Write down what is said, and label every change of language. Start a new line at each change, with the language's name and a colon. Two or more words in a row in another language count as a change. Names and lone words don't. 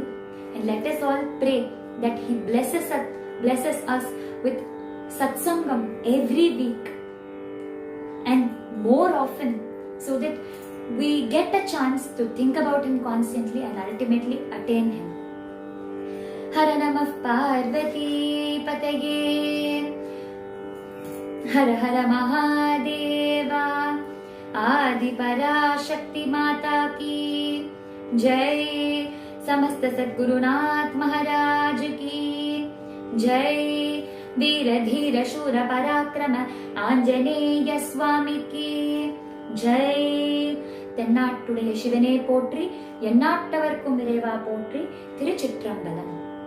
English: And let us all pray that he blesses us with satsangam every week and more often, so that we get a chance to think about him constantly and ultimately attain him.
Hindi: हर नमः पार्वती पतये, हर हर महादेव, आदि पराशक्ति माता की जय, समस्त सद्गुरुनाथ महाराज की जय, वीर धीर शूर पराक्रम आंजनेय स्वामी की जय.
Tamil: தென்னாட்டுடைய சிவனே போற்றி, எந்நாட்டவர்க்கும் இறைவா போற்றி. திருச்சிற்றம்பலம்.